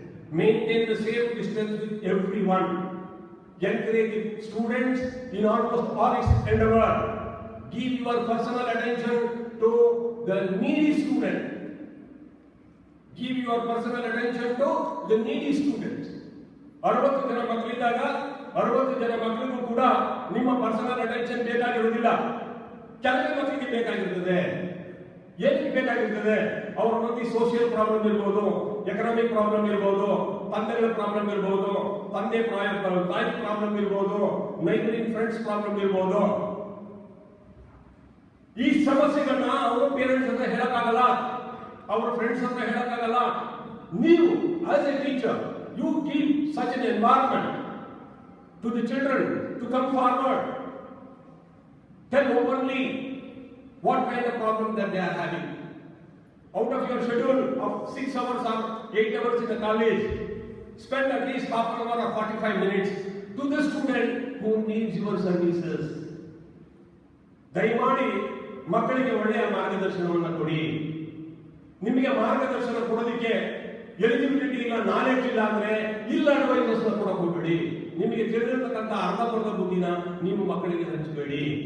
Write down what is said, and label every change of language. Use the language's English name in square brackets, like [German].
[English] Maintain the same distance with everyone. Encourage the students in almost all its endeavor. Give your personal attention to the needy student. Give your personal attention to the needy students. [Kannada] 60 ಜನ ಮಕ್ಕಳಿದ್ದಾಗ 60 ಜನ ಮಕ್ಕಳಿಗೂ ಕೂಡ ನಿಮ್ಮ personal attention ಬೇಕಾಗಿರುವುದಿಲ್ಲ. ಕೆಲವೇ ಮಕ್ಕಳಿಗೆ ಬೇಕಾಗಿರುತ್ತದೆ. ಏನಕ್ಕೆ ಬೇಕಾಗಿರ್ತದೆ? ಅವರ ಬಗ್ಗೆ ಸೋಷಿಯಲ್ ಪ್ರಾಬ್ಲಮ್ ಇರಬಹುದು, ಎಕನಾಮಿಕ್ ಪ್ರಾಬ್ಲಮ್ ಇರಬಹುದು, ತಂದೆಗಳ ಪ್ರಾಬ್ಲಮ್ ಇರಬಹುದು, ತಾಯಿ ಪ್ರಾಬ್ಲಮ್ ಇರಬಹುದು, ನೈಬರಿಂಗ್ ಫ್ರೆಂಡ್ಸ್ ಪ್ರಾಬ್ಲಮ್ ಇರಬಹುದು. ಈ ಸಮಸ್ಯೆಗಳನ್ನ ಅವರು ಪೇರೆಂಟ್ಸ್ ಹತ್ರ ಹೇಳಕ್ಕಾಗಲ್ಲ, ಅವರ ಫ್ರೆಂಡ್ಸ್ ಹತ್ರ ಹೇಳಕ್ಕಾಗಲ್ಲ. [English] ನೀವು as a teacher, you give such an environment to the children to come forward. Tell openly what kind of problem that they are having. Out of your schedule of 6 hours or 8 hours in the college, spend at least half an hour or 45 minutes to the student who needs your services. [Kannada] ದಯಮಾಡಿ ಮಕ್ಕಳಿಗೆ ಒಳ್ಳೆಯ ಮಾರ್ಗದರ್ಶನವನ್ನು ಕೊಡಿ. ನಿಮಗೆ ಮಾರ್ಗದರ್ಶನ ಕೊಡೋದಕ್ಕೆ eligibility ಇಲ್ಲ, knowledge ಇಲ್ಲ ಅಂದ್ರೆ ಇಲ್ಲ ಅಡ್ವೈಸಸ್ ಕೊಡಕ್ಕೆ ಹೋಗಬೇಡಿ. ನಿಮಗೆ ತಿಳಿದಿರತಕ್ಕಂಥ ಅರ್ಧಪರ್ಧ ಬುದ್ಧಿನ ನೀವು ಮಕ್ಕಳಿಗೆ ಹಂಚಬೇಡಿ.